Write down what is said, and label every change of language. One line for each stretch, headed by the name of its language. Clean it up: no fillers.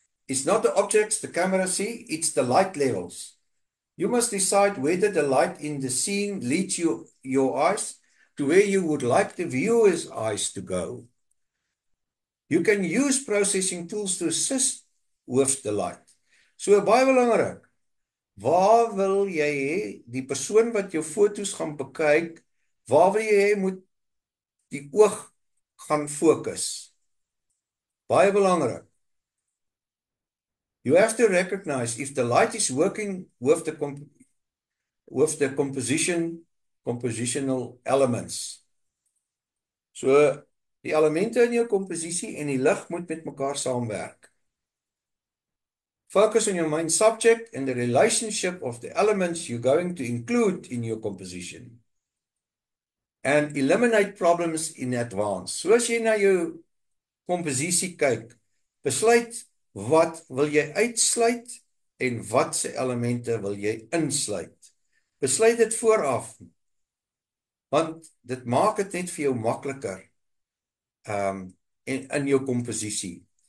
English: It's not the objects the camera see, it's the light levels. You must decide whether the light in the scene leads your eyes to where you would like the viewer's eyes to go. You can use processing tools to assist with the light.
Afrikaans: So baie belangrik, waar wil jy hê, die persoon wat jou foto's gaan bekyk, waar wil jy hê moet die oog gaan fokus? Baie belangrik.
English: You have to recognize if the light is working with the compositional elements.
Afrikaans: So, die elemente in jou komposisie en die lig moet met mekaar saamwerk.
English: Focus on your main subject and the relationship of the elements you're going to include in your composition. And eliminate problems in advance.
Afrikaans: So as jy na jou komposisie kyk, besluit wat wil jy uitsluit en wat se elemente wil jy insluit. Besluit dit vooraf, want dit maak dit net vir jou makliker in jou komposisie.